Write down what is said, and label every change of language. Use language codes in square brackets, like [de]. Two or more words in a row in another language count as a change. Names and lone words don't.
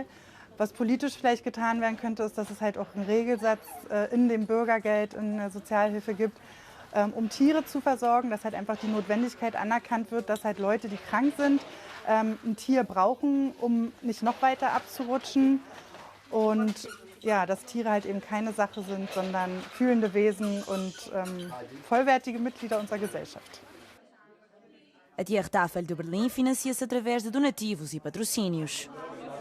[de] Was politisch vielleicht getan werden könnte, ist, dass es halt auch einen Regelsatz in dem Bürgergeld, in der Sozialhilfe gibt, um Tiere zu versorgen, dass halt einfach die Notwendigkeit anerkannt wird, dass halt Leute, die krank sind, ein Tier brauchen, um nicht noch weiter abzurutschen. Und ja, dass Tiere halt eben keine Sache sind, sondern fühlende Wesen und vollwertige Mitglieder unserer Gesellschaft. [pt] A Tiertafel de Berlim financia-se através de donativos e patrocínios.